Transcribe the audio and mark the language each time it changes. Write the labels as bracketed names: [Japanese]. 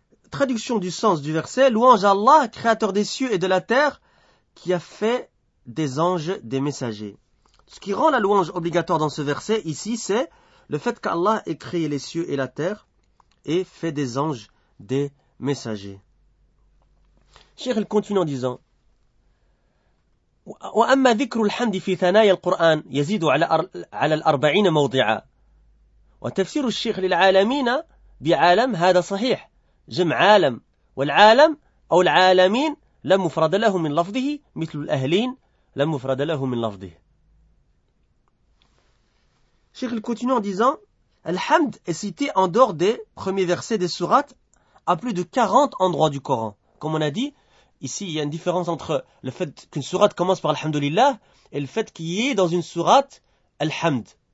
[French] Traduction du sens du verset, louange à Allah, créateur des cieux et de la terre, qui a fait des anges des messagers. Ce qui rend la louange obligatoire dans ce verset, ici, c'est le fait qu'Allah ait créé les cieux et la terre, et fait des anges des messagers. Cheikh il continue en disant [Arabic] وأما ذكر الحمد في ثنايا القرآن يزيد على الأربعين موضعا وتفسير الشيخ للعالمين بعالم هذا صحيح جمع عالم والعالم أو العالمين لم مفرد له من لفظه مثل الأهلين لم مفرد له من لفظه. [French] Cheikh il continue en disant [Arabic] الحمد [French] est cité en dehors des premiers versets des sourates à plus de 40 endroits du Coran. Comme on a dit, ici, il y a une différence entre le fait qu'une sourate commence par Alhamdulillah et le fait qu'il y ait dans une sourate Alhamd.